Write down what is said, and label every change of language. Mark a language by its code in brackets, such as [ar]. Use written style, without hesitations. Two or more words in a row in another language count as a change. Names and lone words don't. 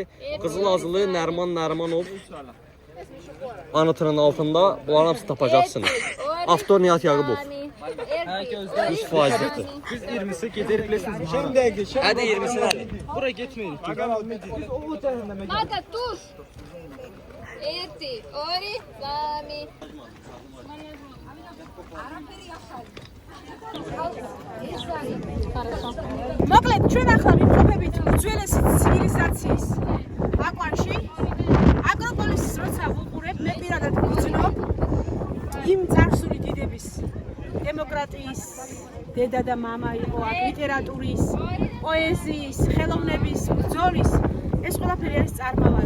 [az] Qızılazlı Nərman Nərmanov anıtının altında bunların hamısını tapacaqsınız. Avtor Nihat Yaqubov. 100%'dir. Biz 20'si gedərik biləsiniz. Hadi 20'si nədir? Bura getməyirik. Biz o tərəfdən Mata, dur. Eti, ori, lami. [ka] მოკლედ ჩვენ ახლა ვიმყოფებით უძველესი ცივილიზაციის აკვანში. აკროპოლისის როცა ვუყურებ, მე პირადად ვგრძნობ იმ წარსული დიდების დემოკრატიის დედა და მამა იყო, ლიტერატურის, პოეზიის, ხელოვნების, ბრძოლის ეს ყველაფერი არის წარმავალი.